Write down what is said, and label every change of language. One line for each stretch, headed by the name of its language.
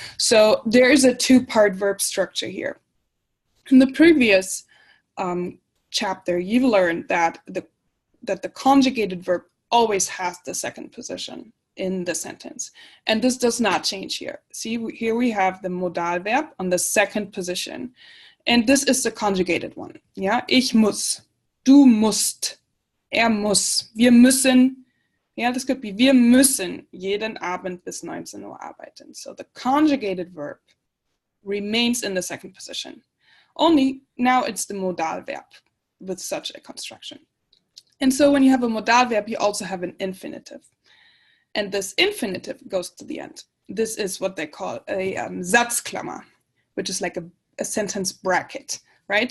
English: So there is a two-part verb structure here. In the previous chapter, you learned that the conjugated verb always has the second position in the sentence. And this does not change here. See, here we have the modal verb on the second position. And this is the conjugated one.
German: Yeah, ich muss, du musst, er muss, wir müssen.
English: Yeah, this could be
German: wir müssen jeden Abend bis 19 Uhr arbeiten.
English: So the conjugated verb remains in the second position. Only now it's the modal verb with such a construction. And so when you have a modal verb, you also have an infinitive. And this infinitive goes to the end. This is what they call a Satzklammer, which is like a sentence bracket, right?